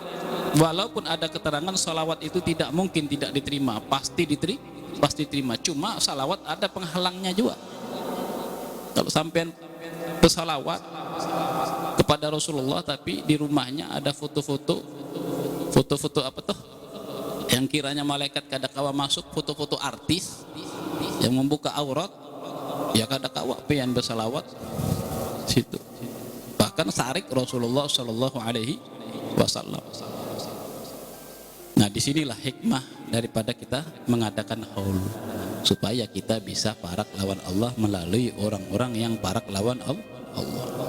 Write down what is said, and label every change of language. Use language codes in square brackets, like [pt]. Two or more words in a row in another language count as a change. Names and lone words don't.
[id] Walaupun ada keterangan salawat itu tidak mungkin tidak diterima, pasti diterima. Cuma salawat ada penghalangnya juga. Kalau sampean bersalawat kepada Rasulullah tapi di rumahnya ada foto-foto apa tuh? [bjn] Yang kiranya malaikat kada kawa masuk, foto-foto artis yang membuka aurat, ya kada kawa pian bersalawat situ. Bahkan sarik Rasulullah [ar] Shallallahu Alaihi Wasallam. [bjn] Nah, disinilah hikmah daripada kita mengadakan haul, supaya kita bisa parak lawan Allah melalui orang-orang yang parak lawan Allah.